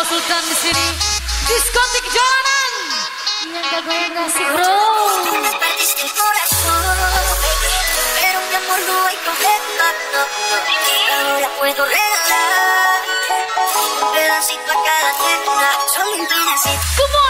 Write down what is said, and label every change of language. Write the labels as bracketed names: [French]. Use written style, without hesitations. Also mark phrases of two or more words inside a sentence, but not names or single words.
[Indonesian] Sultan di sini. Diskotik jalanan. Yang gak goyang gak sih bro? [Spanish] Partiste el corazón, pero mi amor no hay problema, no. Ahora puedo regalar un pedacito a cada tierra, solo un pedacito.